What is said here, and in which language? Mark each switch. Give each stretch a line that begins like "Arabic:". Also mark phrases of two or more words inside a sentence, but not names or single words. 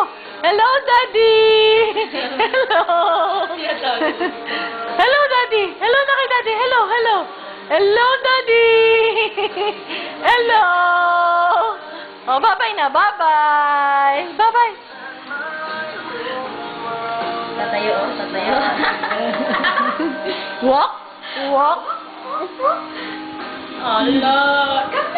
English: Hello, Daddy. Hello. Hello, Daddy. Hello na kay Daddy. Hello, hello. Hello, Daddy. Hello. Oh, bye-bye na. Bye-bye. Bye-bye. Tatayo, tatayo. Walk. Walk. Allah.